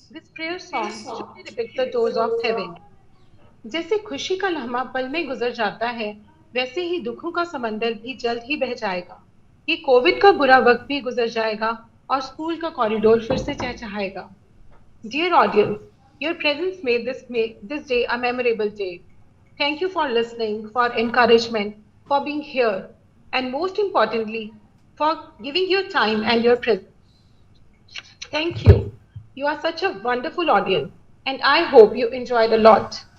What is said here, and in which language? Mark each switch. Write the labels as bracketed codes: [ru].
[en] This prayer song truly depicts the doors of heaven. [hi] जैसे खुशी का लम्हा पल में गुजर जाता है, वैसे ही दुखों का समंदर भी जल्द ही बह जाएगा। ये कोविड का बुरा वक्त भी गुजर जाएगा और स्कूल का कॉरिडोर फिर से चहचहाएगा। [en] Dear audience, your presence made this day a memorable day. Thank you for listening, for encouragement, for being here, and most importantly, for giving your time and your presence. Thank you. You are such a wonderful audience, and I hope you enjoyed a lot.